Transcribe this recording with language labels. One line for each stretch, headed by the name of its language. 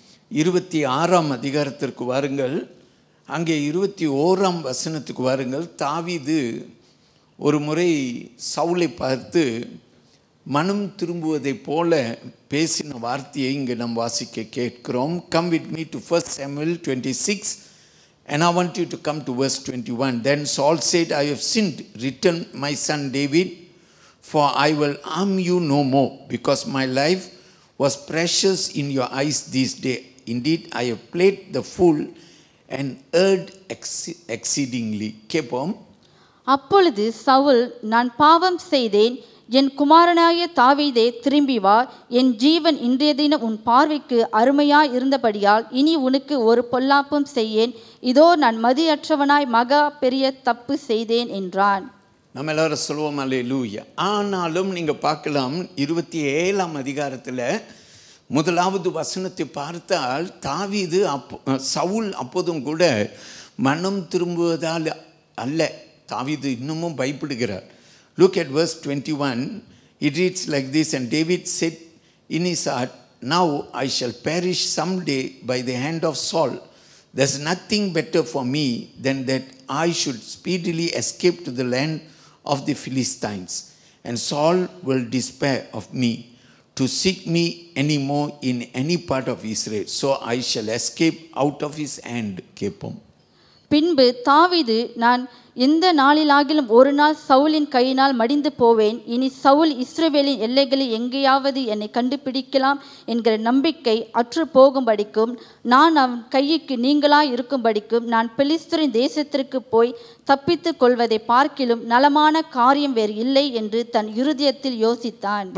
Tamil: 26ஆம் அதிகாரத்திற்கு வாருங்கள். அங்கே 21ஆம் வசனத்துக்கு வாருங்கள். தாவீது ஒரு முறை சவுலை பார்த்து மனம் திரும்புவதைப் போல பேசின வார்த்தையை இங்கே நாம் வாசிக்க கேட்கிறோம்.
English: Come with me to 1 Samuel 26 and I want you to come to verse 21. Then Saul said, I have sinned. Return, my son David, for I will harm you no more, because my life was precious in your eyes this day. Indeed, I have played the fool and erred exceedingly.
Tamil: கேட்போம். அப்பொழுது சவுல், நான் பாவம் செய்தேன், என் குமாரனாய தாவீதே திரும்பி வா, என் ஜீவன் இன்றைய தினம் உன் பார்வைக்கு அருமையாய் இருந்தபடியால் இனி உனக்கு ஒரு பொல்லாப்பும் செய்யேன், இதோ நான் மதியற்றவனாய் மகா பெரிய தப்பு செய்தேன் என்றான். நம்ம எல்லாரும் சொல்லுவோம் அல்லேலூயா. ஆனாலும் நீங்கள் பார்க்கலாம் 27ஆம் அதிகாரத்தில் முதலாவது வசனத்தை பார்த்தால் தாவீது சவுல் அப்போதும் கூட மனம் திரும்புவதால் அல்ல, தாவீது இன்னமும் பயப்படுகிறார்.
English: Look at verse 21. It reads like this, and David said in his heart, now I shall perish someday by the hand of Saul. There's nothing better for me than that I should speedily escape to the land of the Philistines, and Saul will despair of me to seek me any more in any part of Israel, so I shall escape out of his hand.
Tamil: கேட்போம். பின்பு தாவீது, நான் எந்த நாளிலாகிலும் ஒரு நாள் சவுலின் கையினால் மடிந்து போவேன், இனி சவுல் இஸ்ரவேலின் எல்லைகளில் எங்கேயாவது என்னை கண்டுபிடிக்கலாம் என்கிற நம்பிக்கை அற்று போகும்படிக்கும், நான் அவன் கைக்கு நீங்களாய் இருக்கும்படிக்கும் நான் பெலிஸ்தரின் தேசத்திற்கு போய் தப்பித்து கொள்வதை பார்க்கிலும் நலமான காரியம் வேறு இல்லை என்று தன் இருதயத்தில் யோசித்தான்.